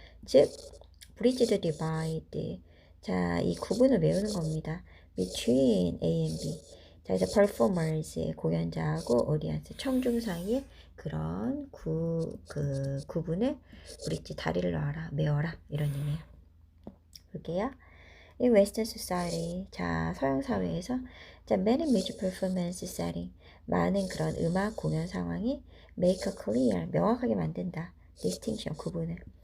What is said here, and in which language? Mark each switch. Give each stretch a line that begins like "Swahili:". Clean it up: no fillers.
Korean: 즉
English: bridge the divide
Korean: 자 이 구분을 외우는 겁니다.
English: between A and B
Korean: 자 그래서 performers 공연자하고 audience 청중 사이에 그런 구분을 bridge 다리를 놔라 메워라 이런 의미예요. 볼게요.
English: In Western society,
Korean: 자 서양 사회에서 자
English: many major performance setting,
Korean: 많은 그런 음악 공연 상황이
English: make a clear,
Korean: 명확하게 만든다.
English: distinction, 구분을.